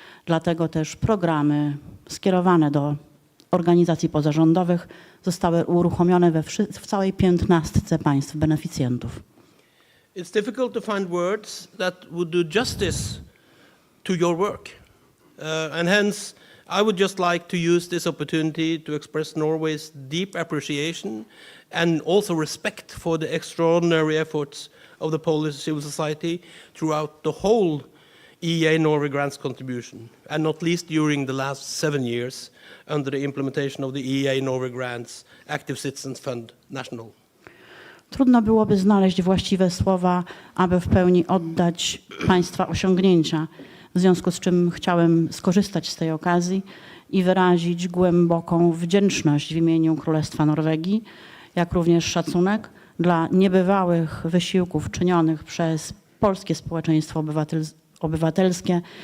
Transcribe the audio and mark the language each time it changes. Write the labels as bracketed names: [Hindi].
[Polish] Dlatego też programy skierowane do organizacji pozarządowych zostały uruchomione w całej 15 państw beneficjentów. [English] It's difficult to find words that would do justice to your work. And hence, I would just like to use this opportunity to express Norway's deep appreciation and also respect for the extraordinary efforts of the Polish civil society throughout the whole EEA Norway grants contribution, and not least during the last 7 years under the implementation of the EEA Norway grants Active Citizens Fund National. [Polish] Trudno byłoby znaleźć właściwe słowa, aby w pełni oddać Państwa osiągnięcia, w związku z czym chciałem skorzystać z tej okazji i wyrazić głęboką wdzięczność w imieniu Królestwa Norwegii, jak również szacunek dla niebywałych wysiłków czynionych przez polskie społeczeństwo obywatelskie